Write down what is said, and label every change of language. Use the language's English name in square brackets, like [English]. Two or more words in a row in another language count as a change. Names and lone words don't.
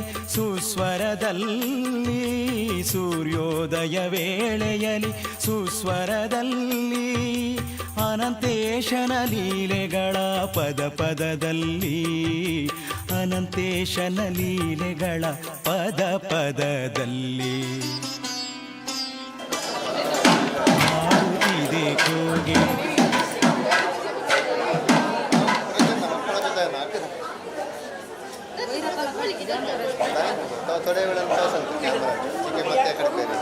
[Kannada] ಸುಸ್ವರದಲ್ಲಿ ಸೂರ್ಯೋದಯ ವೇಳೆಯಲಿ ಸುಸ್ವರದಲ್ಲಿ ಅನಂತೇಶನ ಲೀಲೆಗಳ ಪದ ಪದದಲ್ಲಿ ಅನಂತೇಶನ ಲೀಲೆಗಳ ಪದ ಪದದಲ್ಲಿ ಹಾಡುತ್ತಿದೆ ಕೋಗಿಲೆ [Marathi] थोड्या वेळानं काय सांगतो कॅमेरा ठीक आहे मग त्याकडे